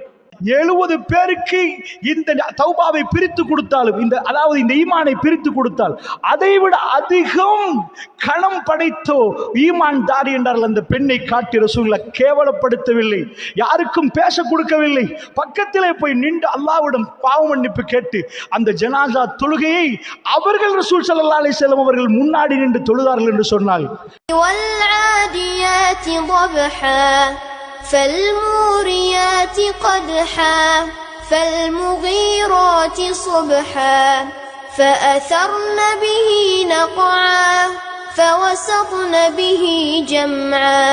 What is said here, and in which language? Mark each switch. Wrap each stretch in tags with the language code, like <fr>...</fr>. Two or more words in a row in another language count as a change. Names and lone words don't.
<ta>70 பேருக்கு இந்த தௌபாவை பிரித்து கொடுத்தாலும், அதாவது இந்த ஈமானை பிரித்து கொடுத்தால் அதைவிட அதிகம் கணம் படைத்தோ ஈமான் தாரி என்றார்கள். அந்த பெண்ணை காட்டி ரசூலுல்லாஹ் கேவலப்படுத்தவில்லை, யாருக்கும் பேச கொடுக்கவில்லை. பக்கத்திலே போய் நின்று அல்லாஹ்விடம் பாவ மன்னிப்பு கேட்டு அந்த ஜனாசா தொழுகையை அவர்கள் ரசூல்</ta> <ar>صلى الله عليه وسلم</ar> <ta>அவர்கள் முன்னாடி நின்று தொழுதார்கள் என்று சொன்னால்,</ta> <ar>فالموريات قدحا فالمغيرات صبحا فأثرن به نقعا فوسطن به جمعا.</ar>